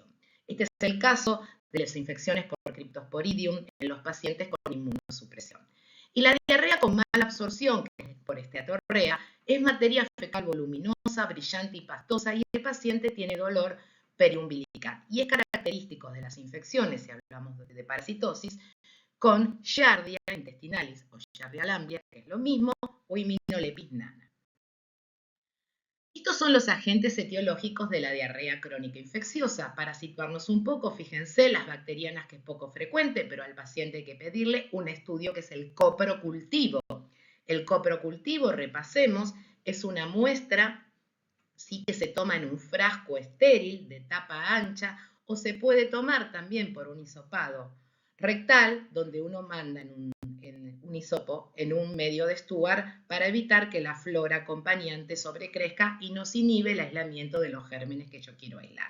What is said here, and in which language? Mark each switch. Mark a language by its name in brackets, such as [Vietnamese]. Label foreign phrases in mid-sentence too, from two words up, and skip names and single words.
[Spanish] Este es el caso de las infecciones por Cryptosporidium en los pacientes con inmunosupresión. Y la diarrea con mala absorción, que es por esteatorrea, es materia fecal voluminosa, brillante y pastosa, y el paciente tiene dolor periumbilical. Y es característico de las infecciones, si hablamos de parasitosis, con Giardia intestinalis o Giardia lamblia, que es lo mismo, o Immunolepis nana. Estos son los agentes etiológicos de la diarrea crónica infecciosa. Para situarnos un poco, fíjense, las bacterianas, que es poco frecuente, pero al paciente hay que pedirle un estudio que es el coprocultivo. El coprocultivo, repasemos, es una muestra, sí, que se toma en un frasco estéril de tapa ancha, o se puede tomar también por un hisopado rectal, donde uno manda en un hisopo en un medio de Stuart para evitar que la flora acompañante sobrecrezca y nos inhibe el aislamiento de los gérmenes que yo quiero aislar.